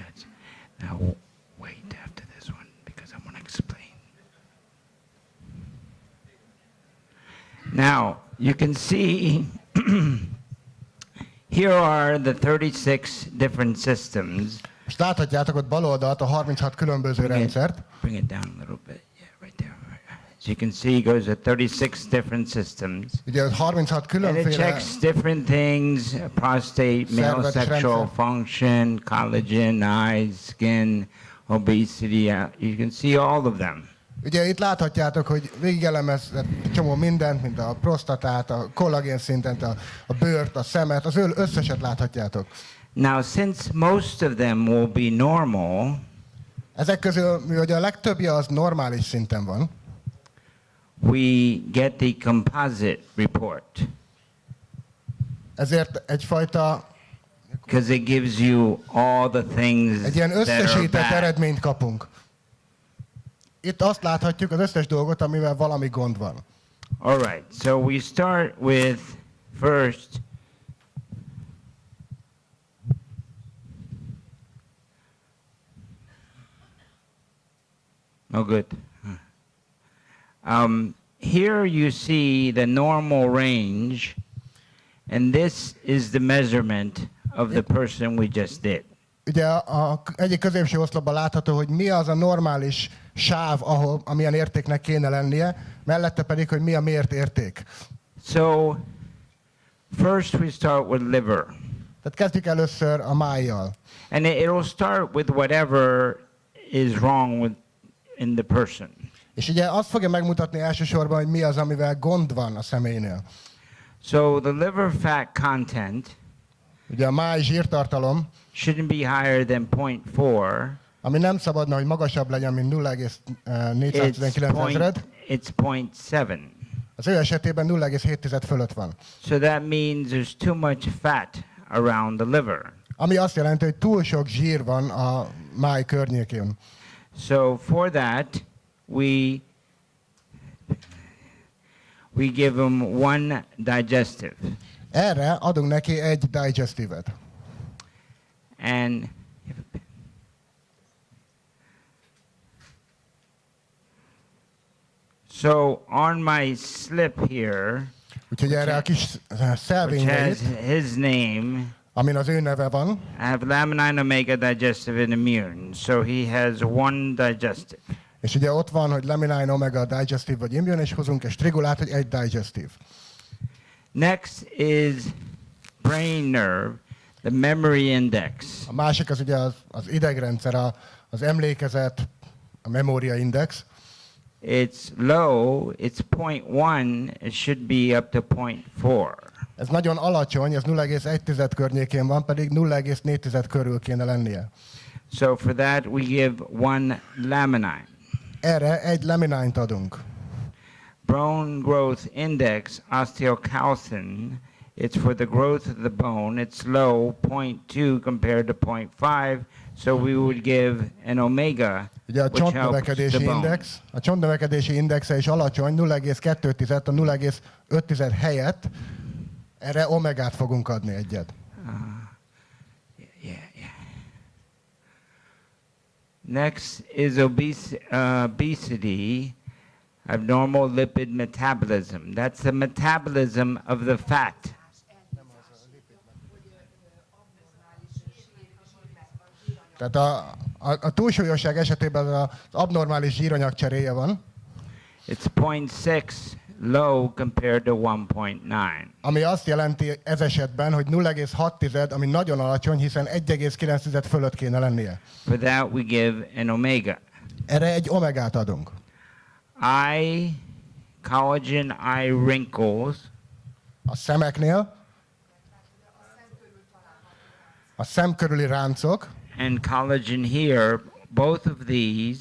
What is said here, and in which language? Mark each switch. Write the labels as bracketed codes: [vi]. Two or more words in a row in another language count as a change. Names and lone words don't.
[en] Now wait after this one because I want to explain. Now you can see here are the 36 different systems. [hu] Most láthatjátok ott bal oldalt a 36 különböző rendszert. [en] Bring it down a little bit. Yeah, right there. As you can see, it goes to 36 different systems. [hu] Ugye ott 36 [en] And it [hu] különféle [en] checks different things, prostate, male [hu] Szervet, [en] sexual [hu] rendszer. [en] function, collagen, eyes, skin, obesity. You can see all of them. [hu] Ugye itt láthatjátok, hogy végigelemezett egy csomó mindent, mint a prostatát, a kollagén szintet, a bőrt, a szemet, az összeset láthatjátok. [en] Now, since most of them will be normal, [hu] Ezek közül, mivel a legtöbbje az normális szinten van, [en] we get the composite report [hu] ezért egyfajta, [en] because it gives you all the things [hu] egy ilyen [en] that are [hu] összesített [en] bad. [hu] eredményt kapunk. Itt azt láthatjuk, az összes dolgot, amivel valami gond van. [en] All right, so we start with first no good. Here you see the normal range, and this is the measurement of the person we just did. [hu] Ugye egyik középső oszlopban látható, hogy mi az a normális sáv, ahol amilyen értéknek kéne lennie, mellette pedig, hogy mi a mért érték. [en] So first we start with liver. [hu] Tehát kezdjük először a májjal. [en] And it'll start with whatever is wrong with in the person. [hu] És ugye azt fogja megmutatni elsősorban, hogy mi az, amivel gond van a személynél. [en] So the liver fat content [hu] Ugye a máj zsírtartalom, [en] shouldn't be higher than 0.4. [hu] ami nem szabadna, hogy magasabb legyen, mint 0,419, [en] It's 0.7. [hu] az ő esetében 0,7 fölött van. [en] So that means there's too much fat around the liver. [hu] Ami azt jelenti, hogy túl sok zsír van a máj környékén. [en] So for that, we give them one digestive. [hu] Erre adunk neki egy digestívet. [en] And so on my slip here, [hu] Úgyhogy erre a kis [en] which [hu] szelvényre [en] has [hu] itt, [en] his name, [hu] amin az ő neve van, [en] I have laminine omega digestive and immune. So he has one digestive. [hu] és ugye ott van, hogy laminine omega digestív vagy immune, és hozunk egy strigulát, hogy egy digestív. [en] Next is brain nerve, the memory index. [hu] A másik az ugye az idegrendszer, az emlékezet, a memória index. [en] It's low, it's 0.1, it should be up to 0.4. [hu] Ez nagyon alacsony, ez 0,1 környékén van, pedig 0,4 körül kéne lennie. [en] So for that we give one laminine. [hu] Erre egy laminine-t adunk. [en] Bone growth index, osteocalcin, it's for the growth of the bone. It's low, 0.2 compared to 0.5, so we would give an omega, [hu] Ugye a [en] which helps [hu] csontnövekedési [en] the bone. [hu] index, a csontnövekedési indexe is alacsony, 0,2, a 0,5 helyett Erre omegát fogunk adni egyet. [en] Yeah. Next is obesity, abnormal lipid metabolism. That's the metabolism of the fat. [hu] Tehát a túlsúlyosság esetében az abnormális zsíranyag cseréje van, [en] It's 0.6 low compared to 1.9. [hu] ami azt jelenti ez esetben, hogy 0,6, ami nagyon alacsony, hiszen 1,9 fölött kéne lennie. [en] For that we give an omega. [hu] Erre egy omegát adunk. [en] Collagen eye wrinkles, [hu] A szemeknél, a szem körüli ráncok, [en] and collagen here, both of these